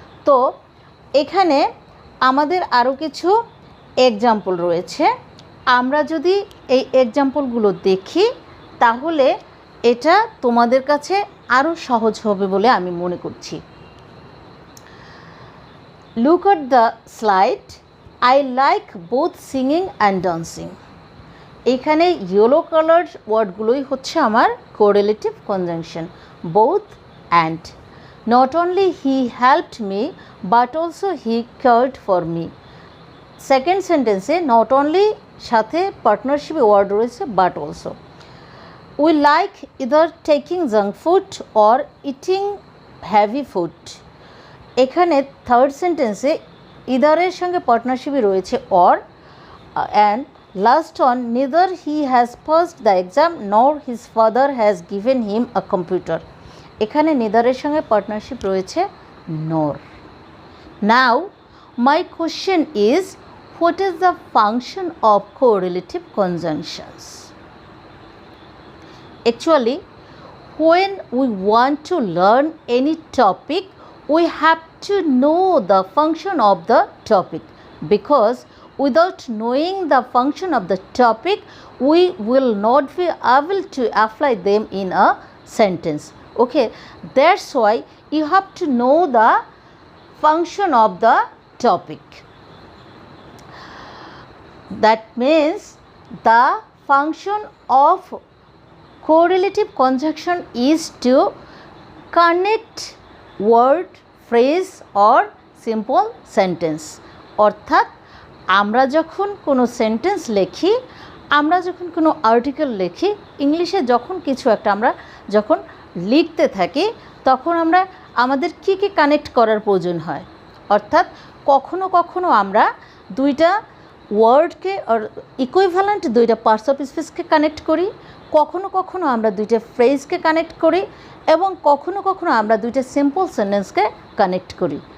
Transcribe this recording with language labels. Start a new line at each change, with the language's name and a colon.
Bangla: তো এখানে আমাদের আরও কিছু এক্সাম্পল রয়েছে। আমরা যদি এই এক্সাম্পলগুলো দেখি তাহলে এটা তোমাদের কাছে আরও সহজ হবে বলে আমি মনে করছি।
English: Look at the slide. I like both singing and dancing.
Bangla: এখানে ইয়েলো কালার ওয়ার্ডগুলোই হচ্ছে আমার correlative conjunction, both and.
English: Not only he helped me but also he cared for me.
Bangla: Second সেন্টেন্সে নট অনলি সাথে পার্টনারশিপে ওয়ার্ড রয়েছে but also.
English: We like either taking junk food or eating heavy food.
Bangla: এখানে third সেন্টেন্সে ইদারের সঙ্গে পার্টনারশিপে রয়েছে or,
English: And last on, neither he has passed the exam nor his father has given him a computer.
Bangla: এখানে নিদারের সঙ্গে partnership রয়েছে নর।
English: Now my question is, what is the function of correlative conjunctions? Actually, when we want to learn any topic, we have to know the function of the topic, because without knowing the function of the topic, we will not be able to apply them in a sentence. Okay, that's why you have to know the function of the topic. That means the function of correlative conjunction is to connect word, phrase or simple sentence.
Bangla: অর্থাৎ আমরা যখন কোনো sentence লিখি, আমরা যখন কোনো article লিখি, ইংলিশে যখন কিছু একটা আমরা যখন লিখতে থাকি তখন আমরা আমাদের কী কী কানেক্ট করার প্রয়োজন হয়, অর্থাৎ কখনো কখনো আমরা দুইটা ওয়ার্ডকে আর ইকুইভ্যালেন্ট দুইটা পার্টস অফ স্পিচকে কানেক্ট করি, কখনো কখনো আমরা দুইটা ফ্রেজকে কানেক্ট করি এবং কখনো কখনো আমরা দুইটা সিম্পল সেন্টেন্সকে কানেক্ট করি।